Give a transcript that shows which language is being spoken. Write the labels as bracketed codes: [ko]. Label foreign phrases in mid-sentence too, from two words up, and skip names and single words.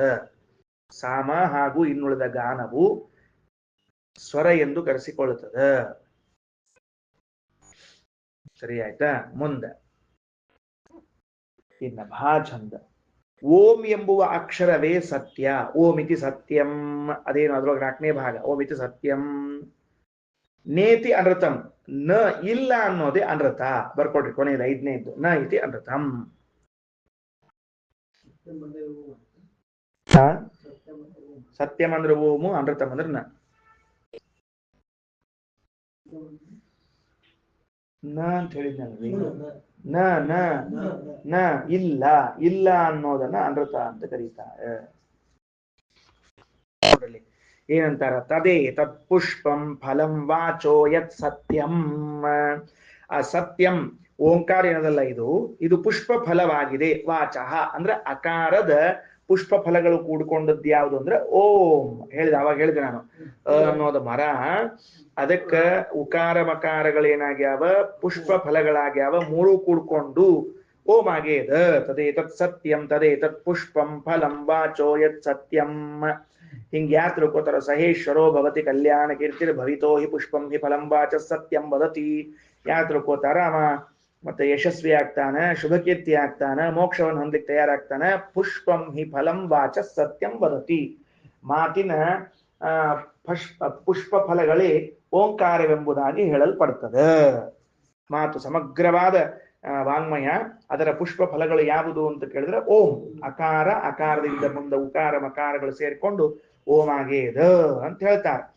[kn] ಸಾಮ ಹಾಗೂ ಇನ್ನುಳಿದ ಗಾನವು ಸ್ವರ ಎಂದು ಕರೆಸಿಕೊಳ್ಳುತ್ತದೆ. ಸರಿ ಆಯ್ತಾ? ಮುಂದೆ ಇನ್ನ ಭಾಚಂದ. ಓಂ ಎಂಬುವ ಅಕ್ಷರವೇ ಸತ್ಯ. [sa] ಓಂ ಇತಿ ಸತ್ಯಂ. [kn] ಅದೇನು ಅದ್ರೊಳಗೆ 4ನೇ ಭಾಗ. [sa] ಓಂ ಇತಿ ಸತ್ಯಂ. ನೇತಿ ಅನೃತಂ. [kn] ನ ಇಲ್ಲ ಅನ್ನೋದೇ ಅನೃತ. ಬರ್ಕೊಡ್ರಿ ಕೊನೆಯದು 5ನೇದ್ದು. [sa] ನ ಇತಿ ಅನೃತಂ. [kn] ಸತ್ಯಂ ಅಂದ್ರೆ ಓಮು, ಅನೃತಂ ಅಂದ್ರೆ ನ. ನ ಅಂತ ಹೇಳಿದ್ನಲ್ಲಿ ನ ನ ನ ಇಲ್ಲ, ಇಲ್ಲ ಅನ್ನೋದನ್ನ ಅನೃತ ಅಂತ ಕರೀತಾರೆ. [sa] ಏನಂತಾರ? ತದೇ ತತ್ ಪುಷ್ಪಂ ಫಲಂ ವಾಚೋ ಯತ್ ಸತ್ಯಂ. [kn] ಆ ಸತ್ಯಂ ಓಂಕಾರ ಏನದಲ್ಲ, ಇದು ಪುಷ್ಪ ಫಲವಾಗಿದೆ. ವಾಚಃ ಅಂದ್ರೆ ಅಕಾರದ ಪುಷ್ಪ ಫಲಗಳು ಕೂಡ್ಕೊಂಡದ್ದು ಯಾವುದು ಅಂದ್ರೆ ಓಂ. ಅವಾಗ ಹೇಳಿದೆ ನಾನು ಅನ್ನೋದು ಮರ. ಅದಕ್ಕ ಉಕಾರ ಮಕಾರಗಳೇನಾಗ್ಯಾವ? ಪುಷ್ಪ ಫಲಗಳಾಗ್ಯಾವ. 3 ಕೂಡ್ಕೊಂಡು ಓಂ ಆಗೇದ. [sa] ತದೇ ತತ್ ಸತ್ಯಂ ತದೇ ತತ್ ಪುಷ್ಪಂ ಫಲಂ ವಾಚೋ ಯತ್ ಸತ್ಯಂ. [kn] ಹಿಂಗ್ ಯಾರು ತಿಳ್ಕೋತಾರ? [sa] ಸಹೇಶ್ವರೋ ಭವತಿ ಕಲ್ಯಾಣ ಕೀರ್ತಿರ್ ಭವಿತೋ ಹಿ ಪುಷ್ಪಂ ಹಿ ಫಲಂ ವಾಚ ಸತ್ಯಂ ವದತಿ. [kn] ಯಾರು ತಿಳ್ಕೋತಾರ ಅವ ಮತ್ತೆ ಯಶಸ್ವಿ ಆಗ್ತಾನ, ಶುಭ ಕೀರ್ತಿ ಆಗ್ತಾನ, ಮೋಕ್ಷವನ್ನು ಹೊಂದಲಿಕ್ಕೆ ತಯಾರಾಗ್ತಾನ. [sa] ಪುಷ್ಪಂ ಹಿ ಫಲಂ ವಾಚ ಸತ್ಯಂ ವದತಿ. [kn] ಮಾತಿನ ಪುಷ್ಪ ಫಲಗಳೇ ಓಂಕಾರವೆಂಬುದಾಗಿ ಹೇಳಲ್ಪಡ್ತದೆ. ಮಾತು ಸಮಗ್ರವಾದ ವಾಂಗ್ಮಯ. ಅದರ ಪುಷ್ಪ ಫಲಗಳು ಯಾವುದು ಅಂತ ಕೇಳಿದ್ರೆ ಓಂ. ಅಕಾರ, ಅಕಾರದಿಂದ ಮುಂದೆ ಉಕಾರ ಮಕಾರಗಳು ಸೇರಿಕೊಂಡು ಓಂ ಆಗೇದ ಅಂತ ಹೇಳ್ತಾರೆ.